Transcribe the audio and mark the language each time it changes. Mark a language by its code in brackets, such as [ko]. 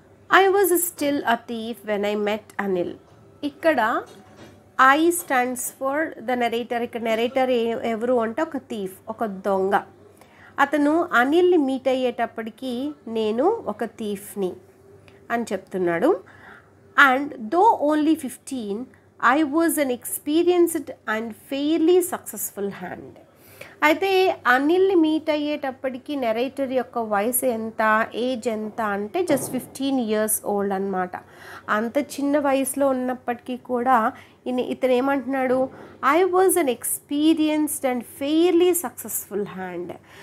[en] I was still a thief when I met Anil. [te] ఇక్కడ [en] I stands for the narrator. [te] ఇక్కడ narrator ఎవరు అంటే ఒక థీఫ్, ఒక దొంగ. అతను అనిల్ని మీట్ అయ్యేటప్పటికి నేను ఒక థీఫ్ని అని చెప్తున్నాడు. [en] And though only 15, I was an experienced and fairly successful hand. [te] అయితే అనిల్ని మీట్ అయ్యేటప్పటికి నెరేటర్ యొక్క వయసు ఎంత, ఏజ్ ఎంత అంటే జస్ట్ 15 [en] years old [te] అనమాట. అంత చిన్న వయసులో ఉన్నప్పటికీ కూడా ఇతను ఏమంటున్నాడు, [en] I was an experienced and fairly successful hand.